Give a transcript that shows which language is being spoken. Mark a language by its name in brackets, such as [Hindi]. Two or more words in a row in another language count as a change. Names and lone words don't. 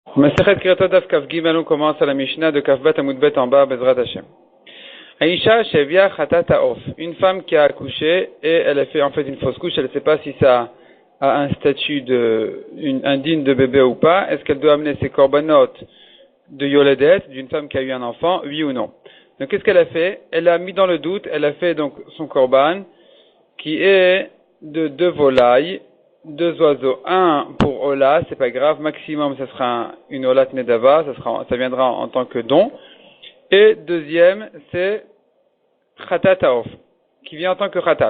[Hebrew] מסכת כריתות דף כף גימל, [French] on commence à la Mishnah de [Hebrew] כף בית עמוד בית [French] en bas, [Hebrew] בעזרת השם. האשה שהביאה חטאת העוף, [French] une femme qui a accouché et elle a fait en fait une fausse couche, elle ne sait pas si ça a un statut indigne de bébé ou pas. Est-ce qu'elle doit amener ses korbanot de Yoledet, d'une femme qui a eu un enfant, oui ou non? Donc qu'est-ce qu'elle a fait? Elle a mis dans le doute, elle a fait donc son korban qui est de 2 volailles, 2 oiseaux, un pour Ola, c'est pas grave, maximum ça sera une [Hebrew] עולת נדבה, [French] ça viendra en tant que don, et deuxième c'est [Hebrew] חטאת העוף, [French] qui vient en tant que Khatat.